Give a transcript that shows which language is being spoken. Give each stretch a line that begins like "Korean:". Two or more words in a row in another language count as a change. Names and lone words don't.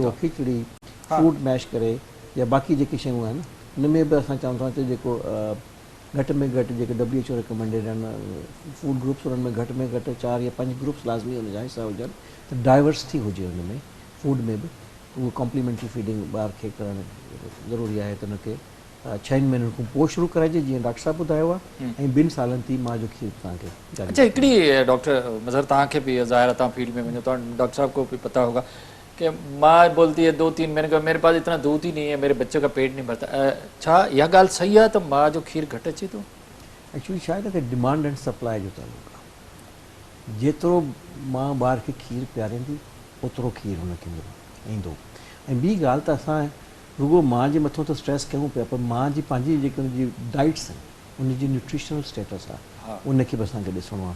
Sindhi: दलियो, खिचड़ी, फ्रूट मैश करे या बाक़ी जेके शयूं आहिनि उन में बि असां चवंदा आहियूं त जेको घटि में घटि जेके WHO रिकमेंडेड आहिनि
English: food groups
Sindhi: उन्हनि में घटि 4 या 5 ग्रुप्स लाज़मी हुनजा हिसा हुजनि त डाइवर्सिटी हुजे हुन में फूड में बि. उहो
English: complementary feeding
Sindhi: ॿार खे करणु ज़रूरी आहे. त उनखे 6 महीननि खां पोइ शुरू कराइजे जीअं डॉक्टर साहब ॿुधायो आहे ऐं 2 सालनि ताईं मां जो खीर तव्हांखे जारी. अच्छा हिकिड़ी डॉक्टर मज़हर तव्हांखे बि ज़ाहिर तव्हां फील्ड में वञो तो
Urdu: ڈاکٹر صاحب کو بھی پتا ہوگا کہ ماں بولتی ہے 2-3 مہینے کا میرے پاس اتنا دودھ ہی نہیں ہے، میرے بچے کا پیٹ نہیں بھرتا.
Sindhi: छा इहा ॻाल्हि सही आहे त माँ जो खीर घटि अचे थो? एक्चुअली छा आहे न कि
English: demand and supply
Sindhi: जो तालुक आहे. जेतिरो मां ॿार खे खीर पीआरींदी ओतिरो खीर हुनखे ईंदो. ऐं ॿी ॻाल्हि त असां रुगो मां जे मथां त स्ट्रेस कयूं पिया, पर मां जी पंहिंजी जेके हुनजी डाइट्स आहिनि उनजी
English: nutritional status
Sindhi: आहे उनखे बि असांखे ॾिसणो आहे.